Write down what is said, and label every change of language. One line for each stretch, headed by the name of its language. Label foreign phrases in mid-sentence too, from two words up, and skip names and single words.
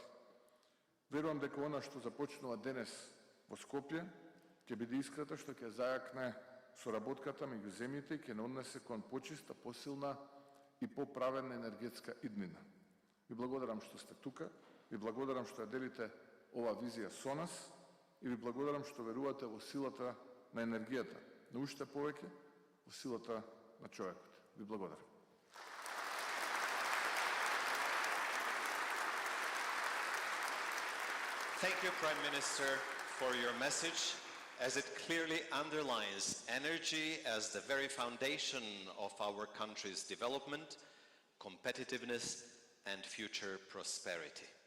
Macedonian: Верувам дека она што започнува денес во Скопје ќе биде искрата што ќе зајакне соработката меѓу земјите и ќе не однесе кон почиста, посилна и поправена енергетска иднина. Ви благодарам што сте тука, ви благодарам што ја делите ова визија со нас и ви благодарам што верувате во силата на енергијата, но уште повеќе во силата на човекот. Ви благодарам.
English: Thank you, Prime Minister, for your message, as it clearly underlines energy as the very foundation of our country's development, competitiveness, and future prosperity.